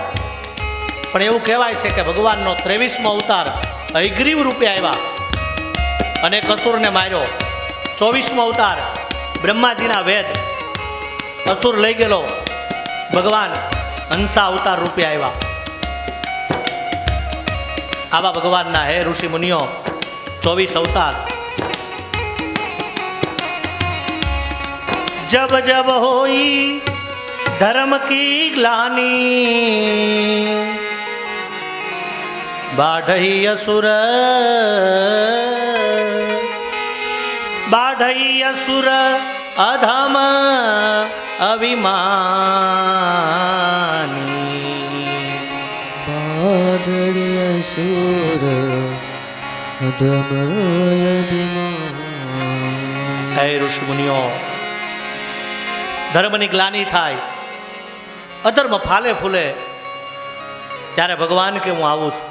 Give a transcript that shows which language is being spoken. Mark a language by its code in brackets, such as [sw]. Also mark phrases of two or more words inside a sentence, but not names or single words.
[gu] પણ એવું કહેવાય છે કે ભગવાનનો 23મો અવતાર હયગ્રીવ રૂપે આવ્યા અને અસુરને માર્યો. 24મો અવતાર બ્રહ્માજીના વેદ અસુર લઈ ગયેલો, ભગવાન હંસા અવતાર રૂપે આવ્યા. આવા ભગવાનના હે ઋષિ મુનિઓ 24 અવતાર. [awa] जब जब होई धर्म की ग्लानी बाढ़ई असुर अधम अभिमानी. बाढ़ई असुर अधम अभिमानी. [gu] હે ઋષિ મુનિઓ, ધર્મની ગ્લાની થાય, અધર્મ ફાલે ફૂલે, ત્યારે ભગવાન કે હું આવું છું.